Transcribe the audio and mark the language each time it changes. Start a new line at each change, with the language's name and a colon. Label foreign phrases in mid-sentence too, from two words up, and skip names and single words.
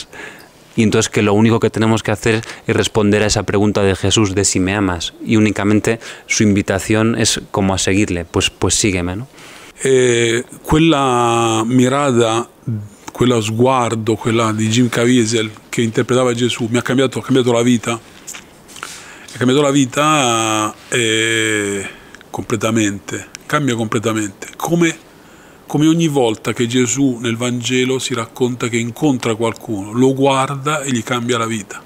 Spanish: Y entonces que lo único que tenemos que hacer es responder a esa pregunta de Jesús de si me amas, y únicamente su invitación es como a seguirle, pues sígueme, ¿no?
Italian: Quella mirada, quello sguardo, quella di Jim Caviezel che interpretava Gesù mi ha cambiato la vita. Ha cambiato la vita completamente, cambia completamente. Come ogni volta che Gesù nel Vangelo si racconta che incontra qualcuno, lo guarda e gli cambia la vita.